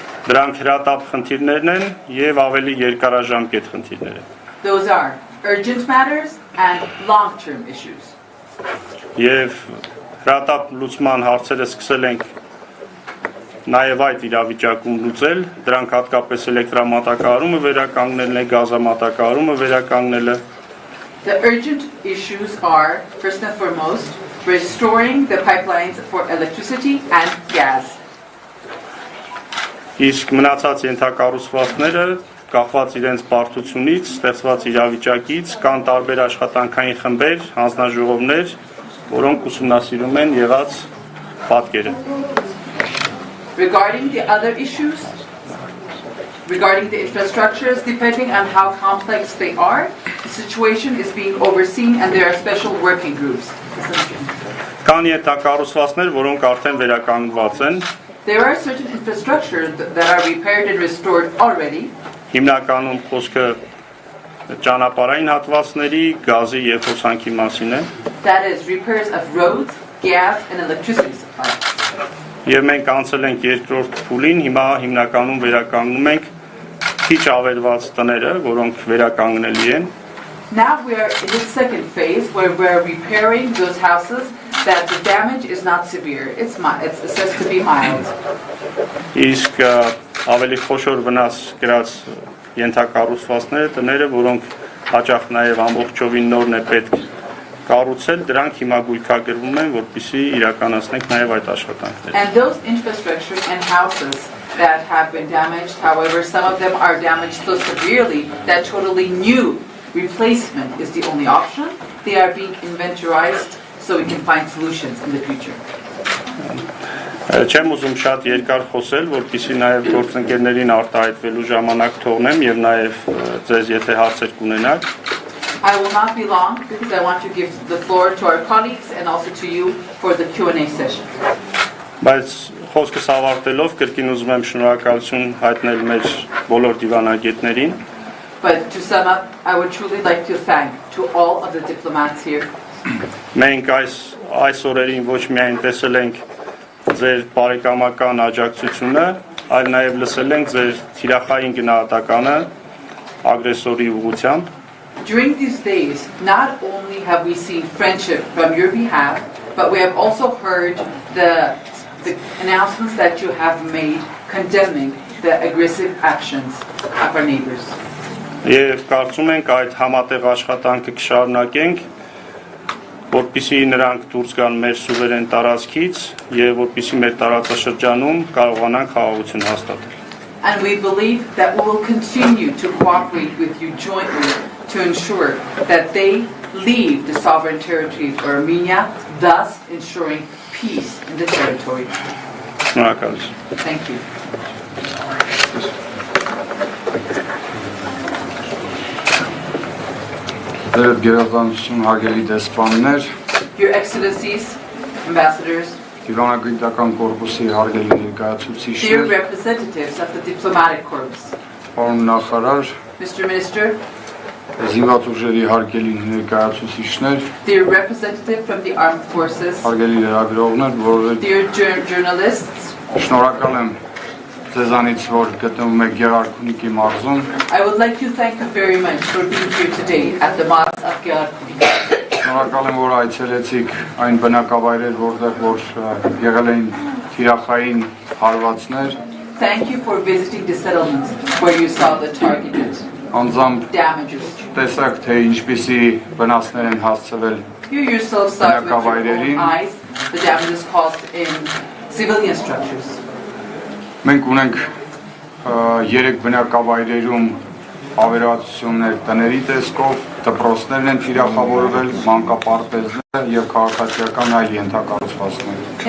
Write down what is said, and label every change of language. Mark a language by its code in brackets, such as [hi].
[hy] Դրանք հրատապ խնդիրներն են եւ ավելի երկարաժամկետ խնդիրներ են։ [en] Those are urgent matters and long-term issues. [hy] Եվ հրատապ լուծման հարցերը սկսել ենք նաև այդ իրավիճակում լուծել, դրանք հատկապես էլեկտրամատակարարումը վերականգնելն է, գազամատակարարումը վերականգնելը։ [en] The urgent issues are, first and foremost, restoring the pipelines for electricity and gas. [hy] Իսկ մնացած ենթակառուցվածքները կախված իրենց բարդությունից, ստեղծված իրավիճակից, կան տարբեր աշխատանքային խմբեր, հանձնաժողովներ, որոնք ուսումնասիրում են եղած պատկերը։ [en] Regarding the other issues, regarding the infrastructures, depending on how complex they are, the situation is being overseen and there are special working groups. [hy] Կան ենթակառուցվածքներ, որոնք արդեն վերականգնված են։ [en] There are certain infrastructures that are repaired and restored already. [hy] Հիմնականում խոսքը ճանապարհային հատվածների, գազի եւ հոսանքի մասին է։ [en] That is repairs of roads, gas and electricity supply. [hy] Եվ մենք անցել ենք երկրորդ փուլին, հիմա հիմնականում վերականգնում ենք քիչ ավերված տները, որոնք վերականգնելի են։ [en] Now we are in the second phase where we are repairing those houses that the damage is not severe. It's assessed to be mild. [hy] Իսկ ավելի խոշոր վնաս գրած ենթակառուցվածքները, տները, որոնք հաճախ նաև ամբողջովին նորն է պետք կառուցել, դրանք հիմա գույքագրվում են, որպեսզի իրականացնենք նաև այդ աշխատանքները։ [en] And those infrastructures and houses that have been damaged, however, some of them are damaged so severely that totally new replacement is the only option. They are being inventorized so we can find solutions in the future. [hy] Չեմ ուզում շատ երկար խոսել, որպեսզի նաև գործընկերներին արտահայտվելու ժամանակ թողնեմ եւ նաև ձեզ եթե հարցեր կունենաք։ [en] I will not be long because I want to give the floor to our colleagues and also to you for the Q&A session. [hy] Բայց խոսքս ավարտելով կրկին ուզում եմ շնորհակալություն հայտնել մեր բոլոր դիվանագետներին։ [en] But to sum up, I would truly like to thank to all of the diplomats here. [hy] Մենք այս օրերին ոչ միայն տեսել ենք ձեր բարեկամական աջակցությունը, այլ նաև լսել ենք ձեր թիրախային գնահատականը ագրեսորի ուղղությամբ։ [en] During these days, not only have we seen friendship from your behalf, but we have also heard the announcements that you have made condemning the aggressive actions of our neighbors. [hy] Եվ կարծում ենք այդ համատեղ աշխատանքը կշարունակենք, որպեսզի նրանք դուրս գան մեր սուվերեն տարածքից եւ որպեսզի մեր տարածաշրջանում կարողանան խաղաղություն հաստատել։ [en] And we believe that we will continue to cooperate with you jointly to ensure that they leave the sovereign territory of Armenia, thus ensuring peace in the territory. [hy] Շնորհակալություն։ [en] Thank you. Your Excellencies, Ambassadors, [hy] Դիվանագիտական կորպուսի հարգելի [en] dear [hy] ներկայացուցիչներ, [en] representatives of the diplomatic corps, [hy] պարոն նախարար, [en] Mr. Minister, [hy] զինված ուժերի հարգելի ներկայացուցիչներ, [en] dear representative from the armed forces, [hy] հարգելի լրագրողներ, որովհետև [en] dear journalists, [hy] շնորհակալ եմ ձեզանից, որ գտնվում եք Գեղարքունիքի մարզում։ [en] I would like to thank you very much for being here today at the Mosque of Kayarkuni. [hy] Շնորհակալ եմ, որ այցելեցիք այն բնակավայրեր, որտեղ որ եղել էին թիրախային հարվածներ։ [en] Thank you for visiting the settlements where you saw the targeted [hy] Անձամբ [en] damages. [hy] տեսակ, թե ինչպիսի վնասներ են հասցվել [en] You yourself saw with your own eyes the damages caused in civilian structures. [hy] Մենք ունենք 3 բնակավայրերում ավերածություններ տների տեսքով, դպրոցներն են թիրախավորվել, մանկապարտեզներ եւ քաղաքացիական այլ ենթակառուցվածքներ։